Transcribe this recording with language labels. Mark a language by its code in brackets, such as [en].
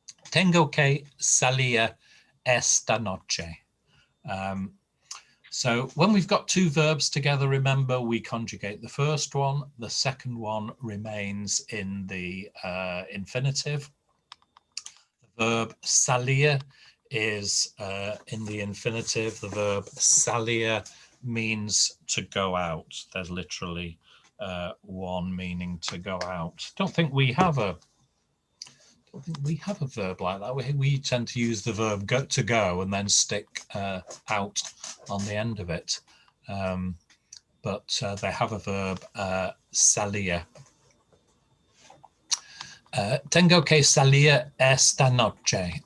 [es] Tengo que salir esta noche. [en] So when we've got two verbs together, remember we conjugate the first one. The second one remains in the infinitive. The verb salir is in the infinitive. The verb salir means to go out. There's literally one meaning to go out. Don't think we have a verb like that. We tend to use the verb to go and then stick out on the end of it. But they have a verb, salir. [es] Tengo que salir esta noche.